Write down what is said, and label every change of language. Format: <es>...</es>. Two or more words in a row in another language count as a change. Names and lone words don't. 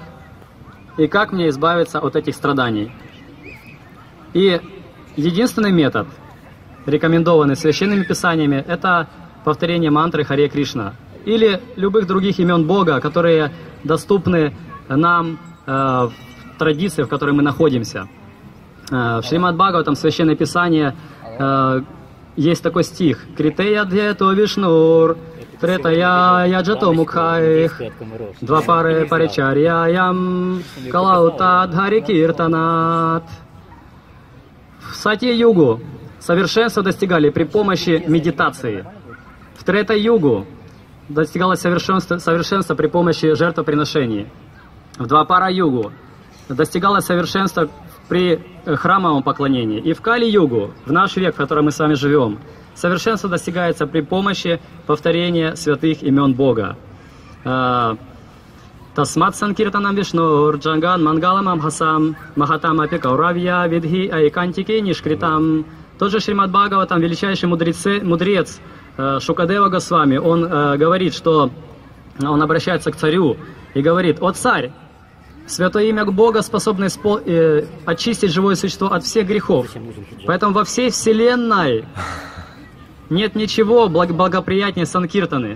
<ru>и как мне избавиться от этих страданий. И единственный метод, рекомендованный священными писаниями, это повторение мантры Харе Кришна или любых других имен Бога, которые доступны нам в традиции, в которой мы находимся. В Шримад Бхагаватам, Священное Писание, есть такой стих:</ru> <sa>«कृते यद्ध्यायतो विष्णुं त्रेतायां यजतो मखैः, द्वा परे परिचर्यायां कलौ तद् हरि कीर्तनात्».</sa> <ru>В Сатья-югу совершенство достигали при помощи медитации. В Трета-югу достигалось совершенство при помощи жертвоприношений. В Двапара-югу достигалось совершенство при храмовом поклонении. И в Кали-югу, в наш век, в котором мы с вами живем, совершенство достигается при помощи повторения святых имен Бога.</ru> <sa>तस्मात् संकीर्तनं विष्णुर् जगन् मङ्गलम् अंहसाम् महताम् अपिकौरव्य विद्धि ऐकान्तिकं निष्कृतम्.</sa> <ru>Тот же Шримад Бхагаватам, величайший мудрец Шукадева Госвами, он говорит, что он обращается к царю и говорит: «О царь, святое имя Бога способно очистить живое существо от всех грехов. Поэтому во всей вселенной нет ничего благоприятнее санкиртаны.</ru>